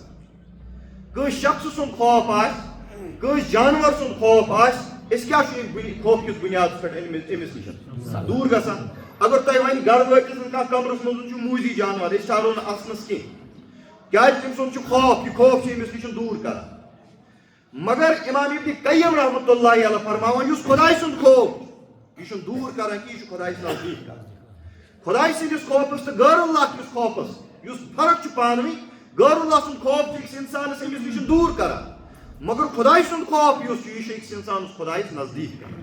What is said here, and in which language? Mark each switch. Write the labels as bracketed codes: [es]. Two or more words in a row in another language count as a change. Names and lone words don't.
[ks] کٲنٛسہِ شخص سُنٛد خوف آسہِ کٲنٛسہِ جانور سُنٛد خوف آسہِ أسۍ کیٛاہ چھِ خوف کِس بُنیادس پٮ۪ٹھ أمِس نِش دوٗر گژھان. اگر تۄہہِ وۄنۍ گرٕ وٲتِس کانٛہہ کمرس منٛز چھُ موٗزی جانور أسۍ ژھانڈو نہٕ اَژنس کینٛہہ کیٛازِ تٔمۍ سُنٛد چھُ خوف یہِ خوف چھُ أمِس نِش دوٗر کران. مگر امام ابن قیم [ar] رحمۃ اللہ علیہ [ks] فرماوان یُس خداے سُنٛد خوف یہِ چھُنہٕ دوٗر کران کینٛہہ یہِ چھُ خدایس نزدیٖک کران. خداے سٕنٛدِس خوفس تہٕ غٲر اللہ کِس خوفس یُس فرق چھُ پانہٕ ؤنۍ غٲر اللہ سُنٛد خوف چھُ أکِس اِنسانس أمِس نِش دوٗر کران مگر خداے سُنٛد خوف یُس چھُ یہِ چھُ أکِس اِنسانس خدایس نزدیٖک کران.